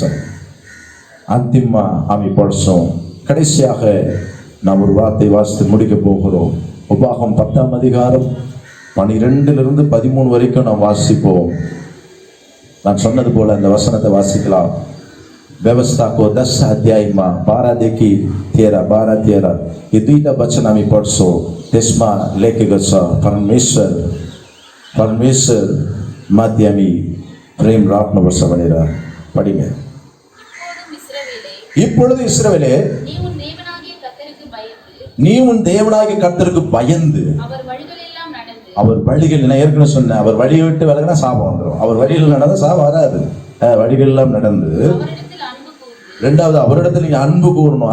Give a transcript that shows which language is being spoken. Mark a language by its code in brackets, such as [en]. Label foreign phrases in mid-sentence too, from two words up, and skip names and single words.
[ne] अन्तिममा हामी पढ्छौँ, [ta] கடைசியாக நாம் ஒரு வார்த்தை வாசித்து முடிக்க போகிறோம். உபாகம் 10ஆம் அதிகாரம் 12 to 13 வரைக்கும் நாம் வாசிப்போம். நான் சொன்னது போல அந்த வசனத்தை வாசிக்கலாம். [ne] व्यवस्थाको 10 अध्यायमा 12 देखि 13 यो दुईटा वचन हामी पढ्छौँ. त्यसमा लेखेको छ, परमेश्वर माथि हामी प्रेम राख्नुपर्छ भनेर पढिमे। [ta] இப்பொழுது இஸ்ரவேலே, நீ உன் தேவனாகிய கர்த்தருக்கு பயந்து அவர் வழிகள், நான் ஏற்கனவே சொன்னேன், அவர் வழியை விட்டு விலகினா சாபம் வந்துடும். அவர் வழியில் நடந்தா சாபம் வராது. வழிகள் எல்லாம் நடந்து, ரெண்டாவது அவரிடத்துல நீங்க அன்பு கூறணும்.